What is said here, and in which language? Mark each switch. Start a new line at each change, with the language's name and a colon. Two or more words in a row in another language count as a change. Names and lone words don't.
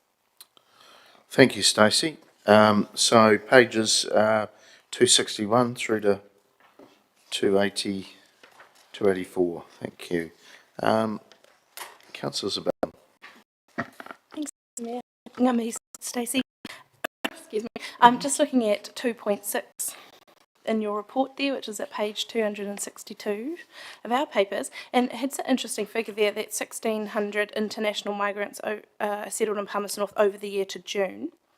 English: Thank you, Stacey. So pages 261 through to 280, 284. Thank you. Councillor Zabel. Thanks, Mayor.
Māori: Ngā mihi, Stacey.
English: Excuse me. I'm just looking at 2.6 in your report there, which is at page 262 of our papers, and it's an interesting figure there that 1,600 international migrants settled in Palmerston North over the year to June.